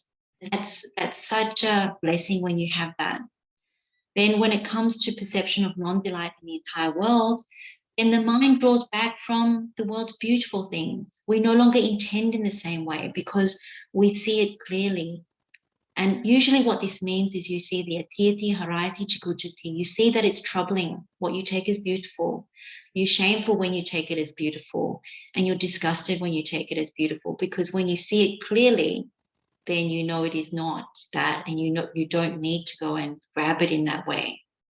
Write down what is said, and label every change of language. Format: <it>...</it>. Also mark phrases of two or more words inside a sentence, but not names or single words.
<en>That's such a blessing when you have that. Then when it comes to perception of non-delight in the entire world, then the mind draws back from the world's beautiful things. We no longer intend in the same way because we see it clearly. And usually what this means is you see the</en> <pi>atiyati, harayati, chikuchati.</pi> <en>You see that it's troubling. What you take is beautiful. You're shameful when you take it as beautiful. And you're disgusted when you take it as beautiful. Because when you see it clearly, then you know it is not that. And you don't need to go and grab it in that way.</en>